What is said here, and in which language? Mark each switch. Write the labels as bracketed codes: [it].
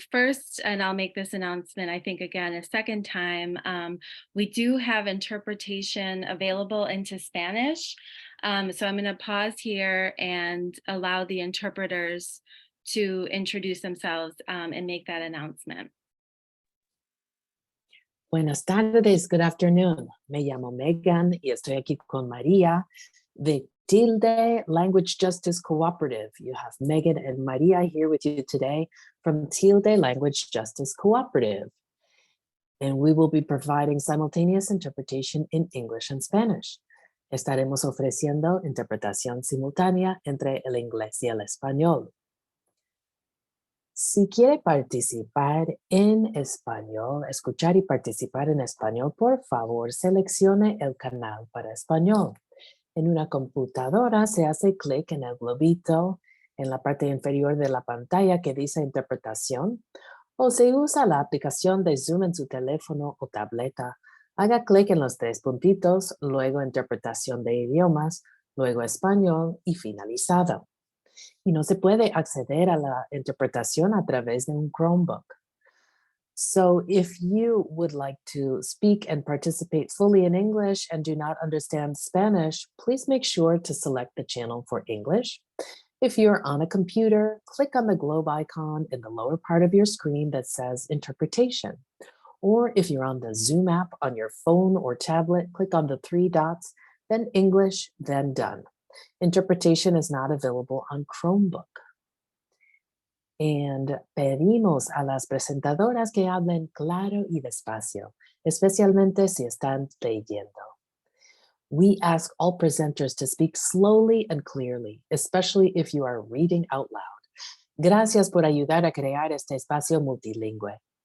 [en] First, and I'll make this announcement, I think again, a second time, we do have interpretation available into Spanish. So I'm gonna pause here and allow the interpreters to introduce themselves and make that announcement. [es] Buenas tardes, [en] good afternoon. [es] Me llamo Megan y estoy aquí con María de Tilde Language Justice Cooperative. [en] You have Megan and Maria here with you today from Tilde Language Justice Cooperative. And we will be providing simultaneous interpretation in English and Spanish. [es] Estaremos ofreciendo interpretación simultánea entre el inglés y el español. Si quiere participar en español, escuchar y participar en español, por favor, seleccione el canal para español. En una computadora se hace clic en el globito en la parte inferior de la pantalla que dice interpretación, o se usa la aplicación de Zoom en su teléfono o tableta. Haga clic en los tres puntitos, luego interpretación de idiomas, luego español y finalizado. Y no se puede acceder a la interpretación a través de un Chromebook. [en] So if you would like to speak and participate fully in English and do not understand Spanish, please make sure to select the channel for English. If you're on a computer, click on the globe icon in the lower part of your screen that says Interpretation. Or if you're on the Zoom app on your phone or tablet, click on the three dots, then English, then Done. Interpretation is not available on Chromebook. [es] And pedimos a las presentadoras que hablen claro y despacio, especialmente si están leyendo. [en] We ask all presenters to speak slowly and clearly, especially if you are reading out loud. [es] Gracias por ayudar a crear este espacio multilingüe.